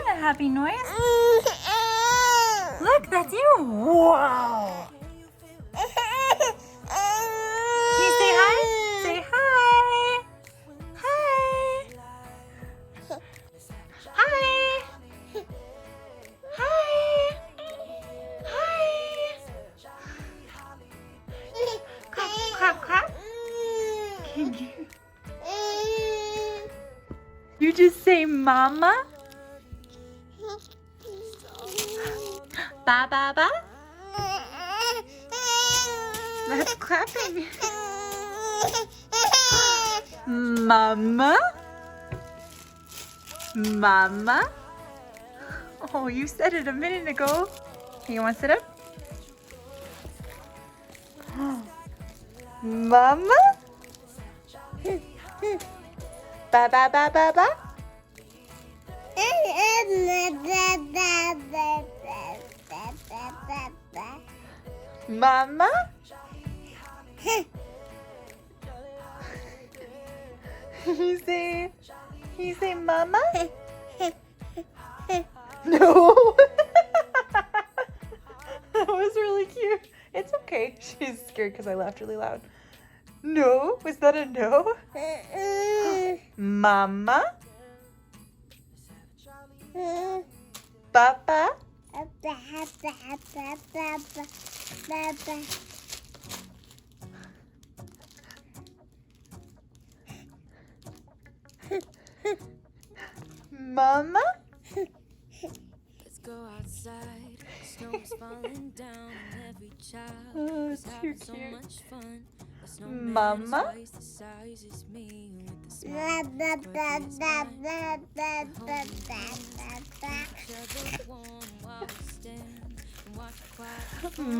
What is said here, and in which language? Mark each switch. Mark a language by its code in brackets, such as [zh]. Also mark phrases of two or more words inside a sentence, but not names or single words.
[en] happy noise? Look, that's you. Wow. Can you say hi? Say hi. Hi. Hi. Hi. Hi. Clap, clap, clap. Can you? You just say mama? Ba ba ba? That's clapping. Mama? Mama? Oh, you said it a minute ago. Hey, you want to sit up? Mama? Ba ba ba ba ba? Mama? You say mama? No. That was really cute. It's okay. She's scared because I laughed really loud. No? Was that a no? Mama? Papa? Mama? Let's go outside. Snow is falling down on every child. Oh, It's too having so cute. much fun. The Mama? snowman is twice the size as me with the smile. Quirky as mine. Each other warm while we stand and watch quiet fun.